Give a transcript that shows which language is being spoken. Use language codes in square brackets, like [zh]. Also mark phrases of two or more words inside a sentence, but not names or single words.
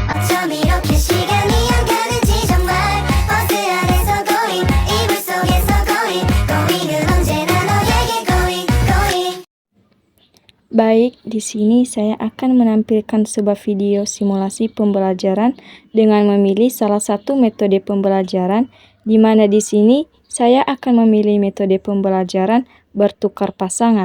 [ko] 이렇게 시간이 안 가는지 정말 버스 안에서 going 이불 속에서 going은 언제나 너에게 going. [id] Baik, di sini saya akan menampilkan sebuah video simulasi pembelajaran dengan memilih salah satu metode pembelajaran, di mana di sini saya akan memilih metode pembelajaran bertukar pasangan.